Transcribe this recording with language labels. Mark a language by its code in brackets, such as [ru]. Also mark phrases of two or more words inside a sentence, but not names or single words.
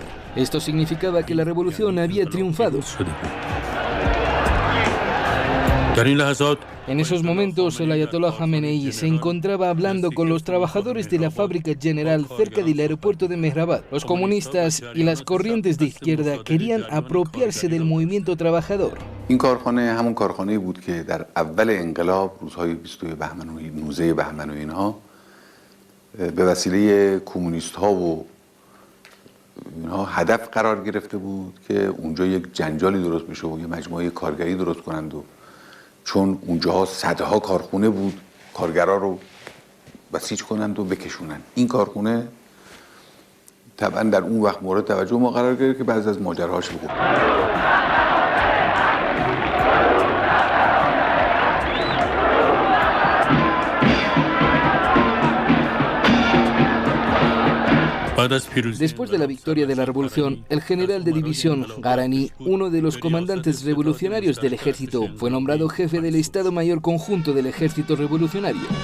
[es] Esto significaba que la revolución había triunfado. En esos momentos, el ayatolá Jamenei se encontraba hablando con los trabajadores de la fábrica General cerca del aeropuerto de Mehrabad. Los comunistas y las corrientes de izquierda querían apropiarse del movimiento trabajador. [fa] این کارخانه همون کارخانه‌ای بود که در اول انقلاب روزهای 22 بهمن و 19 بهمن و اینها به وسیله کمونیست‌ها و اینها هدف قرار گرفته بود که اونجا یک جنجالی درست بشه و یه مجموعه کارگری درست کنند و چون اونجاها صدها کارخونه بود کارگرها رو بسیج کنند و بکشونند. این کارخونه طبعا در اون وقت مورد توجه ما قرار گرفت که بعضی از ماجراهاش بود. [es] Después de la victoria de la revolución, el general de división Garani, uno de los comandantes revolucionarios del ejército, fue nombrado jefe del Estado Mayor Conjunto del Ejército Revolucionario.